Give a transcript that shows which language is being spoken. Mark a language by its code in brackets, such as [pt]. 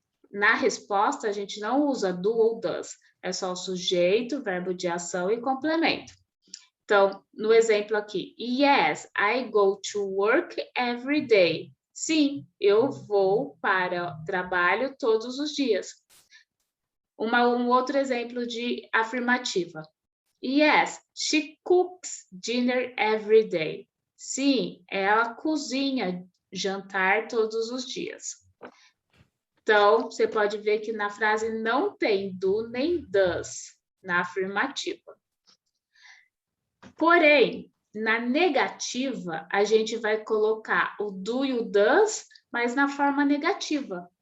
[pt] Na resposta, a gente não usa do ou does. É só o sujeito, verbo de ação e complemento. Então, no exemplo aqui, [en] yes, I go to work every day. [pt] Sim, eu vou para o trabalho todos os dias. Um outro exemplo de afirmativa. [en] Yes, she cooks dinner every day. [pt] Sim, ela cozinha jantar todos os dias. Então, você pode ver que na frase não tem do nem does na afirmativa. Porém, na negativa, a gente vai colocar o do e o does, mas na forma negativa.